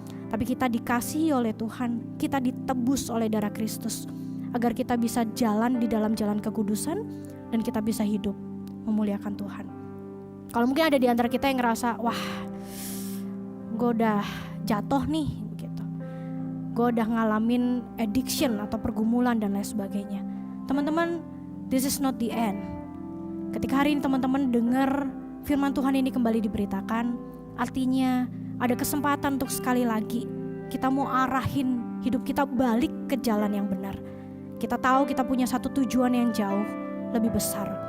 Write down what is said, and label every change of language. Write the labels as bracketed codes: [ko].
[id] Tapi kita dikasihi oleh Tuhan, kita ditebus oleh darah Kristus, agar kita bisa jalan di dalam jalan kekudusan dan kita bisa hidup memuliakan Tuhan. Kalau mungkin ada di antara kita yang ngerasa, wah, gue udah jatuh nih, gitu. Gue udah ngalamin addiction atau pergumulan dan lain sebagainya. Teman-teman, [en] this is not the end. [id] Ketika hari ini teman-teman dengar firman Tuhan ini kembali diberitakan, artinya ada kesempatan untuk sekali lagi kita mau arahin hidup kita balik ke jalan yang benar. Kita tahu kita punya satu tujuan yang jauh lebih besar.